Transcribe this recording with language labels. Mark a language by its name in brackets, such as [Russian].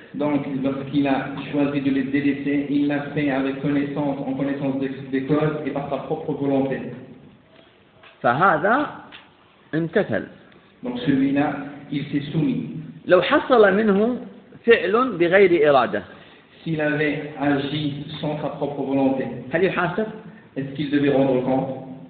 [French] donc parce qu'il a choisi de les délaisser il l'a fait avec connaissance en connaissance des causes et par sa propre volonté [Arabic] فهذا امتثل [French] donc celui-là il s'est soumis [Arabic] لو حصل منه فعل بغير إرادة [French] s'il avait agi sans sa propre volonté [Arabic] هل يحاسب [French] est-ce qu'il devait rendre compte